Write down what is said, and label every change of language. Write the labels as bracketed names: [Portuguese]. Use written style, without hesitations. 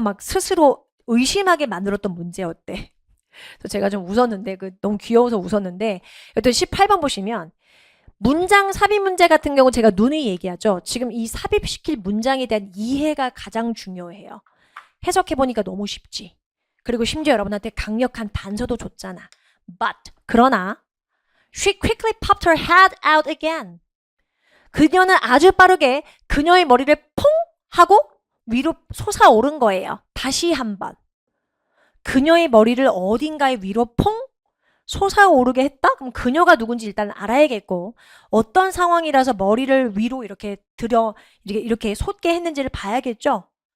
[Korean] 막 스스로 의심하게 만들었던 문제였대. 그래서 제가 좀 웃었는데, 너무 귀여워서 웃었는데, 여튼 18번 보시면, 문장 삽입 문제 같은 경우 제가 누누이 얘기하죠. 지금 이 삽입시킬 문장에 대한 이해가 가장 중요해요. 해석해보니까 너무 쉽지. 그리고 심지어 여러분한테 강력한 단서도 줬잖아. [English] But [Korean] 그러나 [English] She quickly popped her head out again. [Korean] 그녀는 아주 빠르게 그녀의 머리를 퐁 하고 위로 솟아오른 거예요. 다시 한번. 그녀의 머리를 어딘가에 위로 퐁 솟아오르게 했다? 그럼 그녀가 누군지 일단 알아야겠고 어떤 상황이라서 머리를 위로 이렇게 이렇게 솟게 했는지를 봐야겠죠?